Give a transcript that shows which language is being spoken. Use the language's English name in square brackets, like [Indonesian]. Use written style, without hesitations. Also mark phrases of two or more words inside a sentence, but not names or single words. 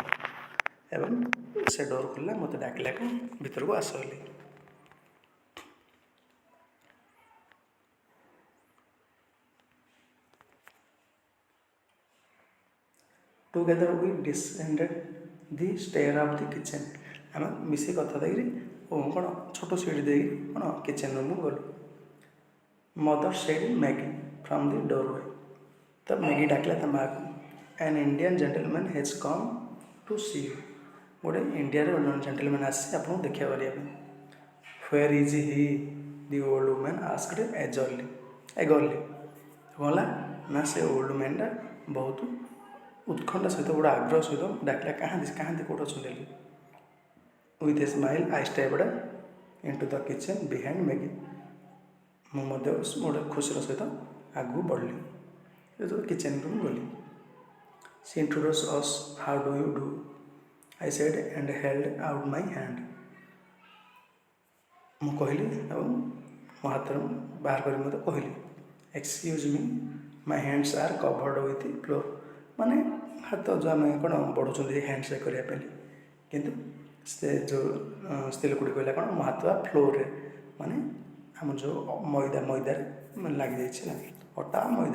[Odia] ଏବଂ ସେ ଡୋର୍ ଖୋଲିଲା, ମୋତେ ଡାକିଲା କି ଭିତରକୁ ଆସ ବୋଲି। [English] Together we descended the stair of the kitchen। [Odia] ଆମେ ମିଶି କଥା ଦେଇକରି କ'ଣ ଛୋଟ ସିଡ଼ି ଦେଇକି କ'ଣ କିଚେନ୍ ରୁମ୍କୁ ଗଲୁ। [English] Mother said Maggie from the doorway। [Odia] ତ ମ୍ୟାଗି ଡାକିଲା ତା ମାଆକୁ। [English] an Indian gentleman has come to see you. [Odia] ଗୋଟେ ଇଣ୍ଡିଆରେ ଜଣେ ଜେଣ୍ଟଲମ୍ୟାନ୍ ଆସିଛି ଆପଣଙ୍କୁ ଦେଖା କରିବା ପାଇଁ. [English] Where is he? The old woman asked eagerly. [Odia] କ'ଣ ହେଲା ନା ସେ ଓଲ୍ଡ ମ୍ୟାନ୍ଟା ବହୁତ ଉତ୍କଣ୍ଠା ସହିତ ଗୋଟେ ଆଗ୍ରହ ସହିତ ଡାକିଲା କାହାନ୍ତି କେଉଁଠି ଅଛନ୍ତି ବୋଲି. [English] With a smile I stepped into the kitchen behind Maggie. [Odia] ମୁଁ ମଧ୍ୟ ଗୋଟେ ଖୁସିର ସହିତ ଆଗକୁ ବଢ଼ିଲି. ଯେତେବେଳେ କିଚେନ୍କୁ ମୁଁ ଗଲି. [English] She introduced us. How do you do? I said and held out my hand. [Odia] ମୁଁ କହିଲି ଏବଂ ମୋ ହାତରୁ ବାହାର କରି ମୋତେ କହିଲି [English] excuse me my hands are covered with flour. [Odia] ମାନେ ହାତ ଯେଉଁ ଆମେ କ'ଣ ବଢ଼ୁଛନ୍ତି [English] hand shake [Odia] କରିବା ପାଇଁ, କିନ୍ତୁ ସେ ଯେଉଁ ସ୍ତ୍ରୀ ଲୋକଟି କହିଲା କ'ଣ ମୋ ହାତ ଫ୍ଲୋର୍ରେ, ମାନେ ଆମର ଯେଉଁ ମଇଦାରେ ଲାଗିଯାଇଛି ନା, ଅଟା ମଇଦା.